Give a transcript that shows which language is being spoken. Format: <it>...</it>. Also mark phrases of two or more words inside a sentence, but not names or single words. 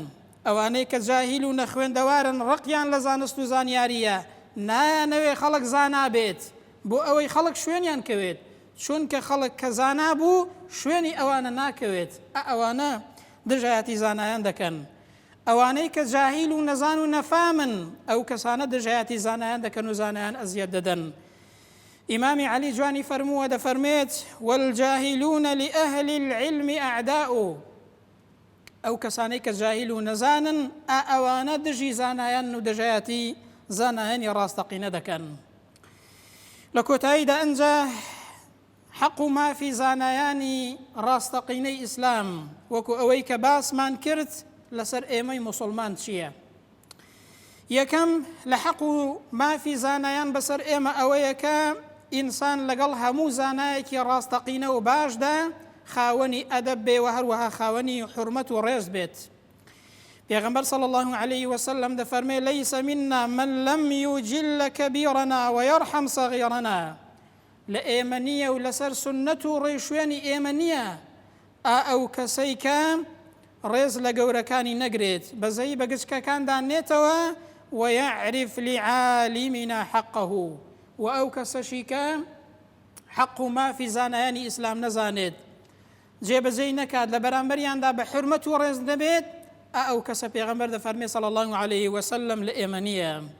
<ckb>ئەوانەی کە جاهیل و نەخوێندەوارن ڕقیان لە زانست و زانیاریە نانەوێ خەڵک زانا بێت بۆ ئەوەی خەڵک شوێنیان کەوێت، چونکە خەڵک کە زانا بوو شوێنی ئەوانە ناکەوێت، ئەوانە دژایەتی زانایان دەکەن. ئەوانەی کە جاهیل و نەزان و نەفامن ئەو کەسانە دژایەتی زانایان دەکەن و زانایان ئەزیەت دەدەن. ئیمامی عەلی جوانی فەرمووە دەفەرمێت</ckb> <ar>والجاهلون لأهل العلم أعداء،</ar> <ckb>ئەو کەسانەی کە جاهیل و نەزانن ئەوانە دژی زانایان و دژایەتی زانایانی ڕاستەقینە دەکەن. لە کۆتاییدا ئەنجا حەق و مافی زانایانی ڕاستەقینەی ئیسلام وەکو ئەوەی کە باسمان کرد لەسەر ئێمەی موسڵمان چییە؟ یەکەم لە حەق و مافی زانایان بەسەر ئێمە ئەوەیە کە ئینسان لەگەڵ هەموو زانایەکی ڕاستەقینە و باشدا خاوەنی ئەدەب بێ و هەروەها خاوەنی حورمەت و ڕێز بێت. پێغەمبەر</ckb> <ar>صلی الله عليه وسلم</ar> <ckb>دەفەرمێ</ckb> <ar>لەیس منا من لم یوجل کەبیرنا ويرحم صغیرنا،</ar> <ckb>لە ئێمە نییە و لەسەر سنەت و ڕێشوێنی ئێمە نییە ئەو کەسەی کە ڕێز لە گەورەکانی نەگرێت بەزەی بە گچکەکاندا نێتەوە</ckb> <ar>ويعرف لعالمنا حقه،</ar> <ckb>و ئەو کەسەشی کە حەق و مافی زانایانی ئیسلام نەزانێت جێبەجێی نەکات لە بەرامبەریاندا بە حورمەت و ڕێز نەبێت ئەو کەسە پێغەمبەر دەفەرمێ</ckb> <ar>صلی الله عليه وسلم</ar> <ckb>لە ئێمە نییە.</ckb>